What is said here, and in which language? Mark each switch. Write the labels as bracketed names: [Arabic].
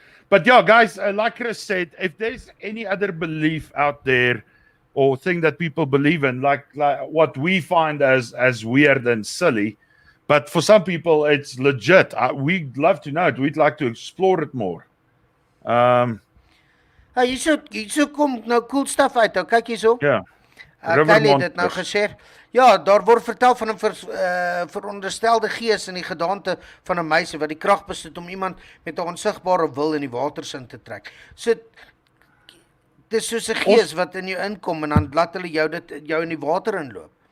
[English] But yeah, guys, like Chris said, if there's any other belief out there or thing that people believe in, like what we find as weird and silly, but for some people it's legit. We'd love to know it. We'd like to explore it more. [Afrikaans] Hierso kom nou [English] cool stuff [Afrikaans] uit. Nou kyk hierso. Ja. Kylie het dit nou gesê. Ja, daar word vertel van 'n veronderstelde gees in die gedaante van 'n meisie wat die krag besit om iemand met 'n onsigbare wil in die waters in te trek. So dis soos 'n gees wat in jou inkom en dan laat hulle jou in die water inloop.